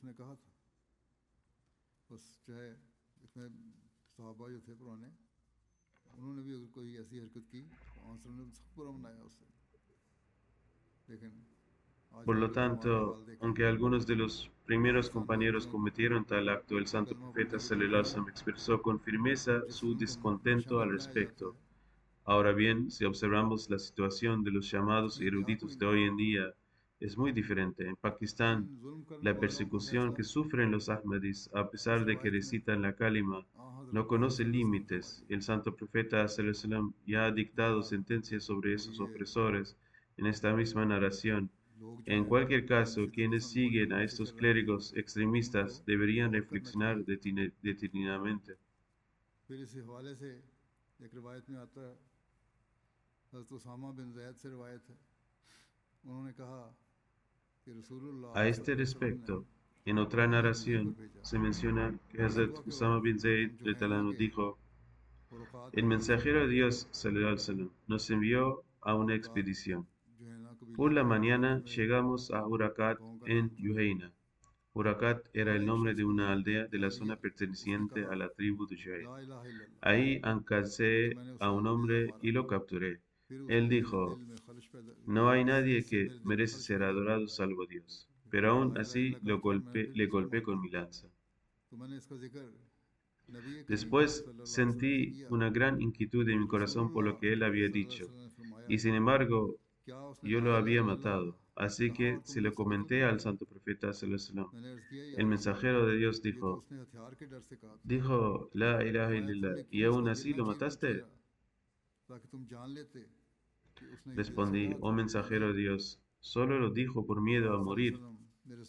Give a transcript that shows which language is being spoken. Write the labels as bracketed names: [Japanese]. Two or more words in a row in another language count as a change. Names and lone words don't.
[Spanish] Por lo tanto, aunque algunos de los primeros compañeros cometieron tal acto, el santo profeta [Arabic] صلى الله عليه وسلم [Spanish] expresó con firmeza su descontento al respecto. Ahora bien, si observamos la situación de los llamados eruditos de hoy en día, es muy diferente. En Pakistán, la persecución que sufren los Ahmadis, a pesar de que recitan la kalima, no conoce límites. El santo profeta [Arabic] صلى الله عليه وسلم [Spanish] ya ha dictado sentencias sobre esos opresores en esta misma narración. En cualquier caso, quienes siguen a estos clérigos extremistas deberían reflexionar detenidamente. A este respecto, en otra narración se menciona que Hazrat Usama bin Zayd dijo: el mensajero de Dios [Arabic] صلى الله عليه وسلم [Spanish] nos envió a una expedición. Por la mañana llegamos a Urakat en Yuhaina. Urakat era el nombre de una aldea de la zona perteneciente a la tribu de Juhayl. Ahí alcancé a un hombre y lo capturé. Él dijo: no hay nadie que merece ser adorado salvo Dios. Pero aún así le golpeé con mi lanza. Después sentí una gran inquietud en mi corazón por lo que él había dicho, y sin embargo yo lo había matado. Así que se lo comenté al santo profeta [Arabic] صلى الله عليه وسلم. [Spanish] El mensajero de Dios dijo: [Arabic] لا إله إلا الله, [Spanish] ¿y aún así lo mataste? Respondí: oh mensajero de Dios, solo lo dijo por miedo a morir.